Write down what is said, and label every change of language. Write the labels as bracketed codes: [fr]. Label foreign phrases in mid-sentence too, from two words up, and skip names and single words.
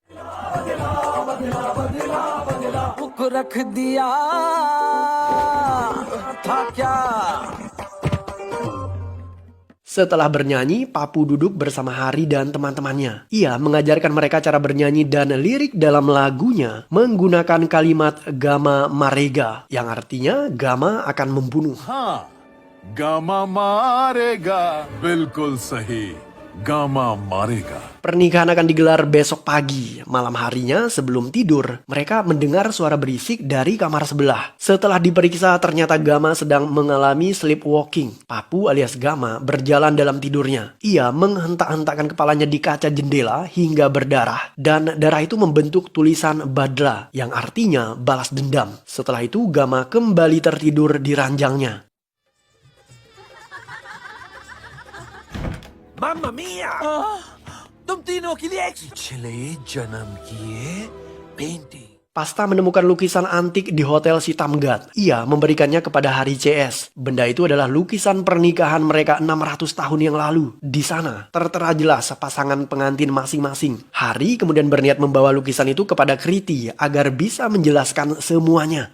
[id] Setelah bernyanyi, Papu duduk bersama Hari dan teman-temannya. Ia mengajarkan mereka cara bernyanyi dan lirik dalam lagunya menggunakan kalimat Gama Marega, yang artinya Gama akan membunuh. [hi] हाँ गामा मारेगा बिल्कुल सही गामा मारेगा. [id] Pernikahan akan digelar besok pagi. Malam harinya sebelum tidur, mereka mendengar suara berisik dari kamar sebelah. Setelah diperiksa, ternyata Gama sedang mengalami sleepwalking. Papu alias Gama berjalan dalam tidurnya. Ia menghentak-hentakkan kepalanya di kaca jendela hingga berdarah. Dan darah itu membentuk tulisan Badla, yang artinya balas dendam. Setelah itu, Gama kembali tertidur di ranjangnya. [it] Mamma mia! [hi] तुम तीनों के लिए पिछले जन्म किए पेंटिंग. [id] Pasta menemukan lukisan antik di Hotel Sitamgat. Ia memberikannya kepada Hari CS. Benda itu adalah lukisan pernikahan mereka 600 tahun yang lalu. Di sana tertera jelas pasangan pengantin masing-masing. Hari kemudian berniat membawa lukisan itu kepada Kriti agar bisa menjelaskan semuanya.